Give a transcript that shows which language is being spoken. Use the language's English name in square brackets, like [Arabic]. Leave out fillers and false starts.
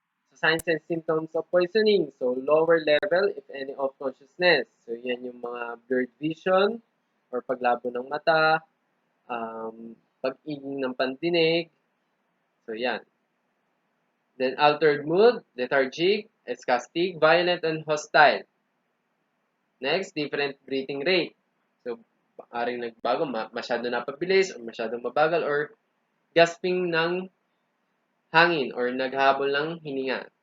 [English] So, signs and symptoms of poisoning. So, lower level, if any, of consciousness. [Filipino] So, yan yung mga [English] blurred vision [Filipino] or paglabo ng mata, pag-iging ng pandinig. So, yan. [English] Then, altered mood, lethargic, spastic, violent, and hostile. Next, different breathing rate. [Filipino] So, maaring nagbago, masyado napabilis, or masyadong mabagal, or gasping ng hangin, or naghabol ng hininga.